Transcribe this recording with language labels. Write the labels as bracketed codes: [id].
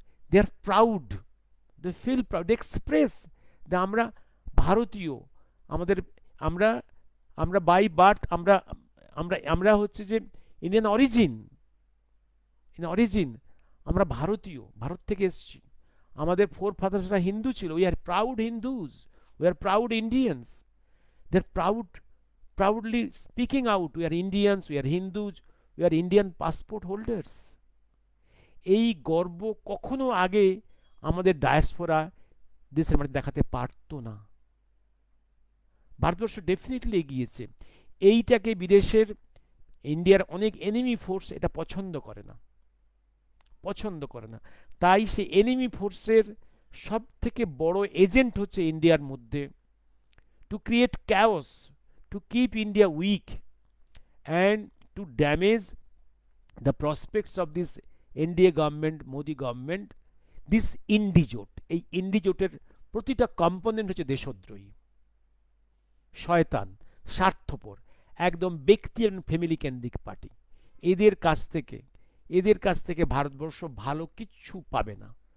[en] They are proud, they feel proud, they express that [bn] আমরা ভারতীয়, আমাদের আমরা আমরা বাই বার্থ আমরা আমরা আমরা হচ্ছে যে ইন্ডিয়ান অরিজিন, আমরা ভারতীয়, ভারত থেকে এসেছি। আমাদের ফোর ফাদার্সরা হিন্দু ছিল। [en] We are proud Hindus, we are proud Indians. They are proudly speaking out, we are Indians, we are Hindus, we are Indian passport holders. [bn] এই গর্ব কখনো আগে আমাদের ডায়াসপোরা দেশের মধ্যে দেখাতে পারতো না। ভারতবর্ষ ডেফিনেটলি এগিয়েছে। এইটাকে বিদেশের, ইন্ডিয়ার অনেক এনিমি ফোর্স এটা পছন্দ করে না। তাই সে এনিমি ফোর্সের সব থেকে বড় এজেন্ট হচ্ছে ইন্ডিয়ার মধ্যে, [en] To create chaos, to keep India weak and to damage the prospects of this NDA government, Modi government. [bn] This indijot, এই ইন্ডিজোটের প্রতিটা কম্পোনেন্ট হচ্ছে দেশদ্রোহী, শয়তান, স্বার্থপর, একদম ব্যক্তি এবং ফ্যামিলি কেন্দ্রিক পার্টি। এদের কাছ থেকে ভারতবর্ষ ভালো কিচ্ছু পাবে না।